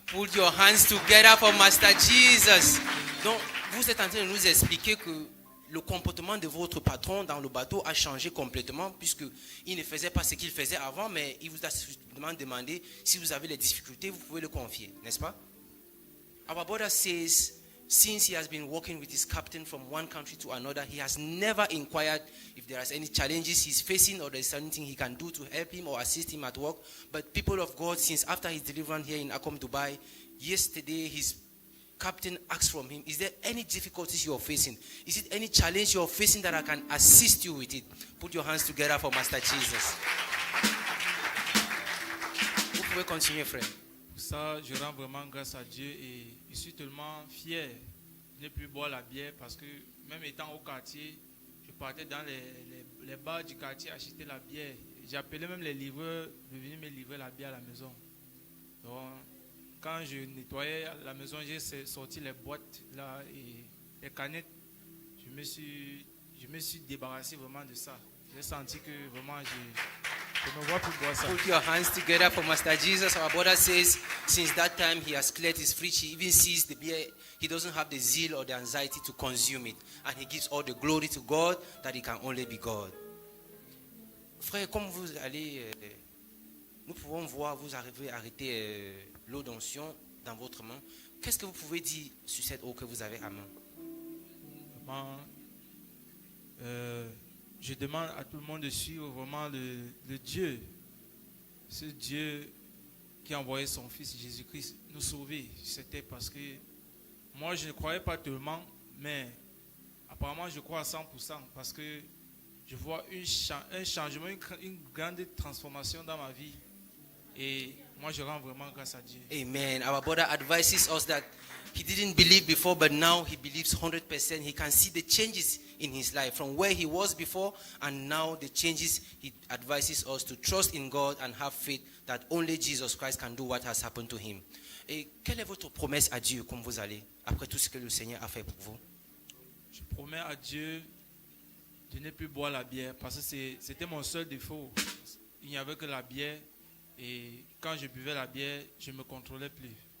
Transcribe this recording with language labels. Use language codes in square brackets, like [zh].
[en] Put your hands together for Master Jesus. [fr] Donc, vous êtes en train de nous expliquer que le comportement de votre patron dans le bateau a changé complètement puisqu'il ne faisait pas ce qu'il faisait avant, mais il vous a simplement demandé si vous avez des difficultés, vous pouvez le confier, n'est-ce pas? [en] Our brother says, since he has been working with his captain from one country to another, he has never inquired if there are any challenges he's facing or there's anything he can do to help him or assist him at work. But people of God, since after his deliverance here in Akom Dubai, yesterday his captain asked from him, is there any difficulties you're facing? Is it any challenge you're facing that I can assist you with it? Put your hands together for Master Jesus. [fr] Vous pouvez continuer, frère. Pour ça, je rends vraiment grâce à Dieu et je suis tellement fier ne plus boire la bière parce que même étant au quartier, je partais dans les bars du quartier acheter la bière. J'appelais même les livreurs de venir me livrer la bière à la maison. Donc, quand je nettoyais la maison, j'ai sorti les boîtes là et les canettes. Je me suis débarrassé vraiment de ça. J'ai senti que vraiment je me vois plus boire ça. [en] Put your hands together for Master Jesus. Our brother says, since that time he has cleared his fridge. He even sees the beer. He doesn't have the zeal or the anxiety to consume it. And he gives all the glory to God that he can only be God. [fr] Frère, comme vous allez, nous pouvons voir, vous arrivez à arrêter l'eau d'onction dans votre main. Qu'est-ce que vous pouvez dire sur cette eau que vous avez à main? Vraiment, je demande à tout le monde de suivre vraiment le Dieu, ce Dieu qui a envoyé son Fils Jésus-Christ nous sauver. C'était parce que moi je ne croyais pas tellement, mais apparemment je crois à 100% parce que je vois un changement, une grande transformation dans ma vie. Et moi je rends vraiment grâce à Dieu. Amen. [en] Our brother advises us that he didn't believe before, but now he believes 100%. He can see the changes in his life from where he was before and now the changes. He advises us to trust in God and have faith that only Jesus Christ can do what has happened to him. [fr] Et quelle est votre promesse à Dieu comme vous allez, après tout ce que le Seigneur a fait pour vous? Je promets à Dieu de ne plus boire la bière parce que c'était mon seul défaut. Il n'y avait que la bière et quand je buvais la bière, je ne me contrôlais plus.